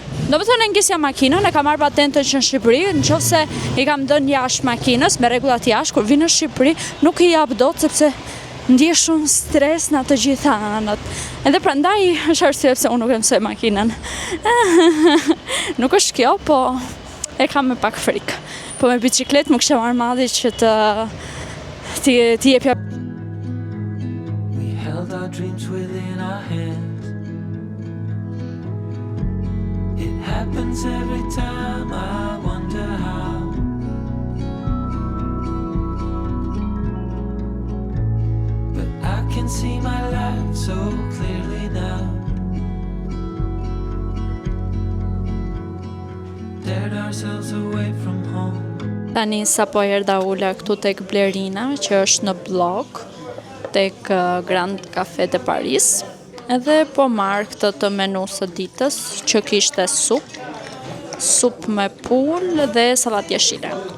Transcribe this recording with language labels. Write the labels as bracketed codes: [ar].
[sq] Do të thonë e ngisja makinën, e kam marrë patentën që në Shqipëri, nëse I kam dhënë jashtë makinës me rregullat jashtë, kur vi në Shqipëri nuk I jap dot sepse ndjej shumë stres në të gjitha anët. Edhe prandaj është arsye pse unë nuk e mësoj makinën. Nuk është kjo, po e kam me pak frikë. Po me bicikletë më kisha marrë madhi që ti jepja. [en] We held our dreams within our hands. It happens every time I wonder how. I can see my life so clearly now. Dared ourselves away from home. [sq] Tani sa po erdha ula këtu tek Blerina, që është në blok, tek Grand Café de Paris. Edhe po marr këtë të menus së ditës, që kishte supë me pul dhe sallatë jeshile.